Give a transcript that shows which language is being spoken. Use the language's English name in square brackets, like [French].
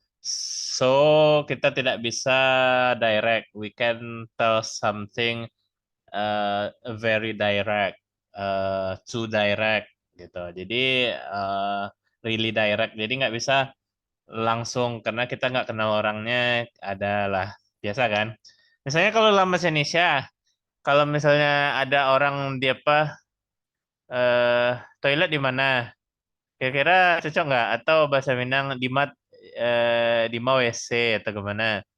[Indonesian] So, kita tidak bisa direct. [English] We can tell something very direct, too direct gitu. Jadi really direct. [Indonesian] Jadi nggak bisa langsung karena kita nggak kenal orangnya. Adalah biasa kan. Misalnya kalau dalam bahasa Indonesia, kalau misalnya ada orang dia apa eh toilet di mana? Kira-kira cocok nggak? Atau bahasa Minang di mau WC atau gimana?